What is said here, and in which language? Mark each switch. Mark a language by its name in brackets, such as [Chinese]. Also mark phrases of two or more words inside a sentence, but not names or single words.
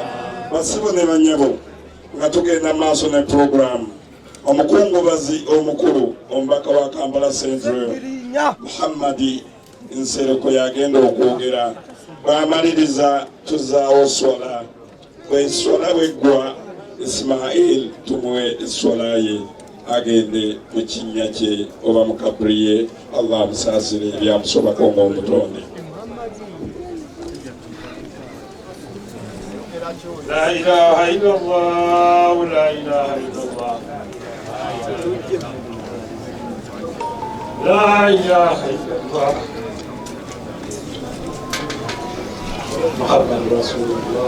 [Ganda] Basibo ne banyabo nga tugenda maaso ne program omukungubazi omukulu omubaka wa Kampala Central Muhammadi Nsereko yagenda okwogera bwamaliriza tuzaawo swala bweswala bweggwa Ismail tumuwe eswala ye agende mu kinnya kye oba mu kaburi ye. Allah amusaasire ebyamusobako ng'omutonde. [Arabic] لا إله إلا الله، لا إله إلا الله، لا إله إلا الله، محمد رسول الله.